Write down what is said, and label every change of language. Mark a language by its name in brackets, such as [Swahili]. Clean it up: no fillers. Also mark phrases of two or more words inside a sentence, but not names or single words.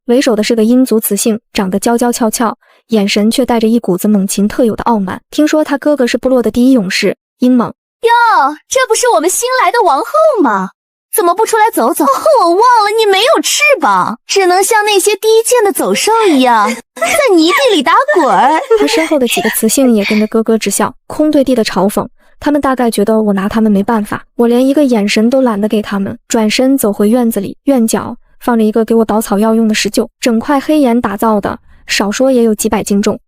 [Chinese] 為首的是個陰族雌性，長得嬌嬌俏俏，眼神卻帶着一股子猛禽特有的傲慢。聽說他哥哥是部落的第一勇士，英猛。喲，這不是我們新來的王後嗎？怎麼不出來走走？我忘了你沒有翅膀，只能像那些低賤的走獸一樣在泥地裡打滾。他身後的幾個雌性也跟着咯咯直笑，空對地的嘲諷。他們大概覺得我拿他們沒辦法，我連一個眼神都懶得給他們，轉身走回院子裡。院角放着一個給我搗草藥用的石臼，整塊黑岩打造的，少說也有幾百斤重。